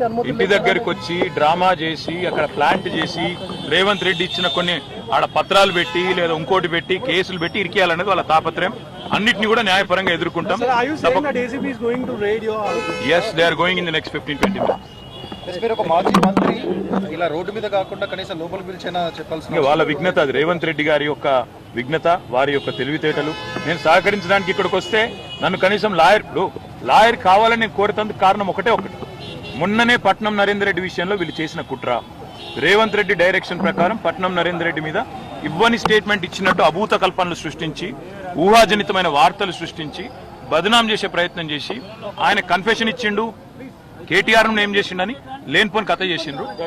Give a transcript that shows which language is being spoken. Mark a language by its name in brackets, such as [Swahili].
[Telugu] ఇంటి దగ్గరికి వచ్చి డ్రామా చేసి అక్కడ ప్లాంట్ చేసి రేవంత్ రెడ్డి ఇచ్చిన కొన్ని ఆడ పత్రాలు పెట్టి లేదా ఇంకోటి పెట్టి కేసులు పెట్టి ఇరికేయాలనేది వాళ్ళ తాపత్రయం. అన్నిటిని కూడా న్యాయపరంగా ఎదుర్కొంటాం. [English] Yes, they are going in the next 15-20 minutes. [Telugu] ఒక మాజీ మంత్రి ఇలా రోడ్డు మీద కాకుండా కనీసం లోపల పిలిచైనా చెప్పాల్సిన వాళ్ళ విఘ్నత అది. రేవంత్ రెడ్డి గారి యొక్క విఘ్నత, వారి యొక్క తెలివితేటలు. నేను సహకరించడానికి ఇక్కడికి వస్తే నన్ను కనీసం లాయర్ కావాలని నేను కోరుతందుకు కారణం ఒకటి. మొన్ననే పట్నం నరేందర్ రెడ్డి విషయంలో వీళ్ళు చేసిన కుట్ర, రేవంత్ రెడ్డి డైరెక్షన్ ప్రకారం పట్నం నరేందర్ రెడ్డి మీద ఇవ్వని స్టేట్మెంట్ ఇచ్చినట్టు అభూత కల్పనలు సృష్టించి, ఊహాజనితమైన వార్తలు సృష్టించి బదనాం చేసే ప్రయత్నం చేసి ఆయన కన్ఫెషన్ ఇచ్చిండు, కేటీఆర్ ను ఏం చేసిండని లేనిపోని కథ చేసిండ్రు.